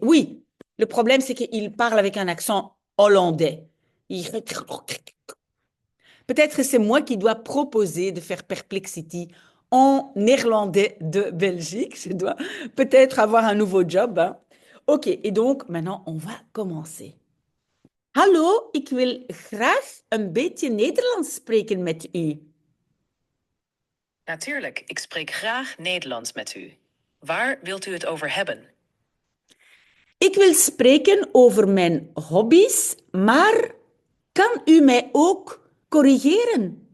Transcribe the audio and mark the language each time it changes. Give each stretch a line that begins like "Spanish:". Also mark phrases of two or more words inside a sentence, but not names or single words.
French: Oui, le problème c'est qu'il parle avec un accent hollandais. Peut-être c'est moi qui dois proposer de faire Perplexity en néerlandais de Belgique. Je dois peut-être avoir un nouveau job. Hein. Ok, et donc maintenant on va commencer.
Dutch: Hallo, ik wil graag een beetje Nederlands spreken met u. Natuurlijk, ik spreek graag Nederlands met u. Waar wilt u het over hebben? Ik wil spreken over mijn hobby's, maar kan u mij ook corrigeren?